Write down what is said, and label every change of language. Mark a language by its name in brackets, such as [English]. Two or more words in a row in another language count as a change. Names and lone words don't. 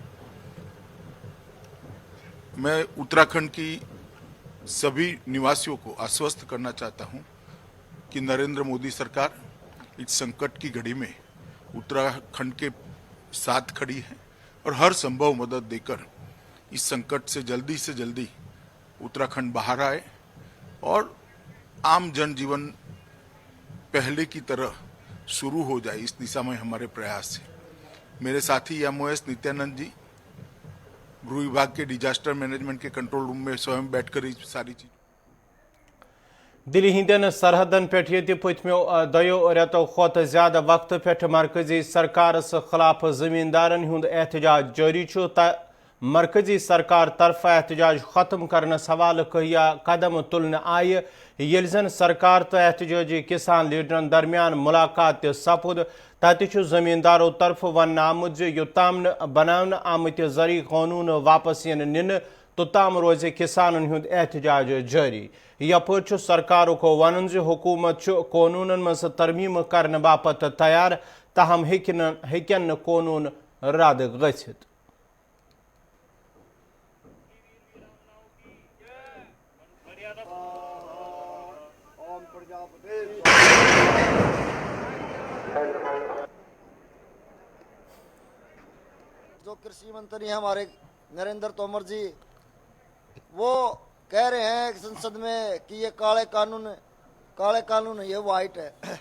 [Hindi] मैं उत्तराखंड की सभी निवासियों को आश्वस्त करना चाहता हूँ कि नरेंद्र मोदी सरकार इस संकट की घड़ी में उत्तराखंड के साथ खड़ी है और हर संभव मदद देकर इस संकट से जल्दी उत्तराखंड बाहर आए और आम जन जीवन पहले की तरह शुरू हो जाए, इस दिशा में हमारे प्रयास है. मेरे साथी MOS नित्यानंद जी गृह विभाग के [English] disaster management [Hindi] के [English] control room [Hindi] में स्वयं बैठ कर सारी चीज़ [Kashmiri] دلی ہندین سرحدن پہ پتمو دو ریتو کھت زیادہ وقت پہ مرکزی سرکارس خلاف زمیندارن ہند احتجاج جاری مرکزی سرکار طرف احتجاج ختم کرنس حوالہ کہیا قدم تلنے آئے یل زن سرکار تو احتجاجی کسان لیڈرن درمیان ملاقات سپد تتہ زمینداروں طرف ون آمت یوتام بنانے آمت زرعی قانون واپس نن توتام روز کسانن ہند احتجاج جاری یپر سرکار کو ون حکومت قانون مز ترمیم کرنے باپت تیار تاہم ہیکن قانون رد گھت [Hindi] जो कृषि मंत्री हैं हमारे नरेंद्र तोमर जी, वह कह रहे हैं संसद में कि यह काले क़ानून यह व्हाइट है.